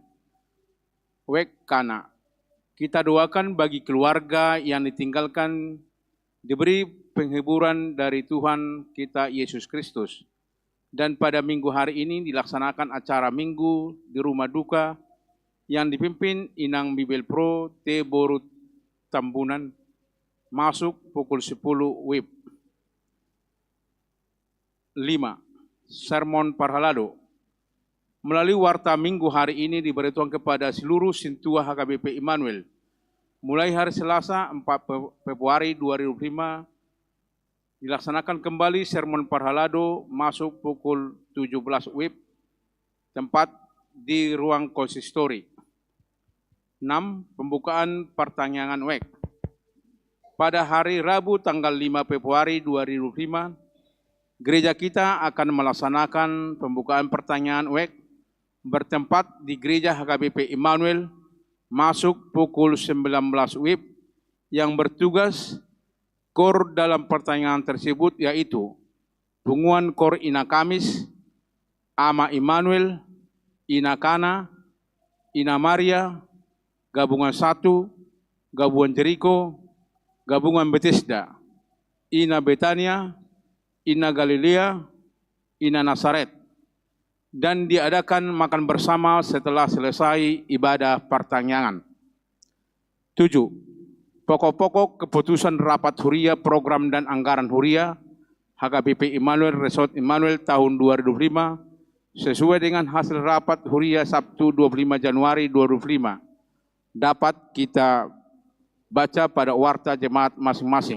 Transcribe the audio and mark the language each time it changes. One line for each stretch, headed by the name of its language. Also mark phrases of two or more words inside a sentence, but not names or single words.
Indonesian: Wek Kana. Kita doakan bagi keluarga yang ditinggalkan diberi penghiburan dari Tuhan kita Yesus Kristus. Dan pada minggu hari ini dilaksanakan acara minggu di rumah duka yang dipimpin Inang Bibel Pro T. Boru Tambunan, masuk pukul 10 WIB. 5. Sermon Parhalado. Melalui warta minggu hari ini diberitahukan kepada seluruh sintua HKBP Immanuel. Mulai hari Selasa 4 Februari 2005 dilaksanakan kembali sermon Parhalado masuk pukul 17 WIB, tempat di ruang konsistori. 6. Pembukaan pertanyaan WEK. Pada hari Rabu tanggal 5 Februari 2005, gereja kita akan melaksanakan pembukaan pertanyaan WEK bertempat di gereja HKBP Immanuel masuk pukul 19 WIB. Yang bertugas kor dalam pertanyaan tersebut yaitu Bunguan Kor Ina Kamis, Ama Immanuel, Ina Kana, Ina Maria, Gabungan 1, Gabungan Jericho, Gabungan Bethesda, Ina Betania, Ina Galilea, Ina Nazaret, dan diadakan makan bersama setelah selesai ibadah pertanyaan. 7. Pokok-pokok keputusan rapat huria program dan anggaran huria HKBP Immanuel Resort Immanuel tahun 2005 sesuai dengan hasil rapat huria Sabtu 25 Januari 2005 dapat kita baca pada warta jemaat masing-masing.